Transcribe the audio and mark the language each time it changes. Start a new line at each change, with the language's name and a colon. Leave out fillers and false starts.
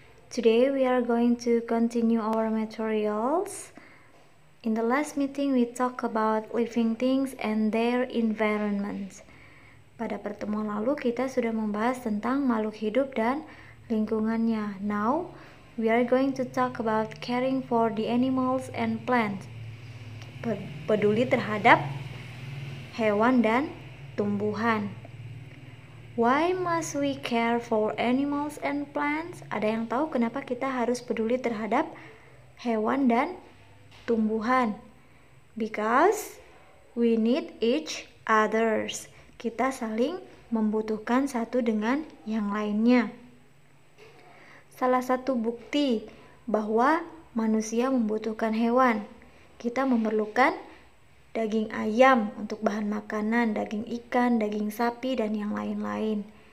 English: Today we are going to continue our materials. In the last meeting we talk about living things and their environment.
Indonesian: Pada pertemuan lalu kita sudah membahas tentang makhluk hidup dan lingkungannya.
English: Now we are going to talk about caring for the animals and plants.
Indonesian: Peduli terhadap hewan dan tumbuhan.
English: Why must we care for animals and plants?
Indonesian: Ada yang tahu kenapa kita harus peduli terhadap hewan dan tumbuhan?
English: Because we need each others.
Indonesian: Kita saling membutuhkan satu dengan yang lainnya. Salah satu bukti bahwa manusia membutuhkan hewan. Kita memerlukan daging ayam untuk bahan makanan, daging ikan, daging sapi, dan yang lain-lain.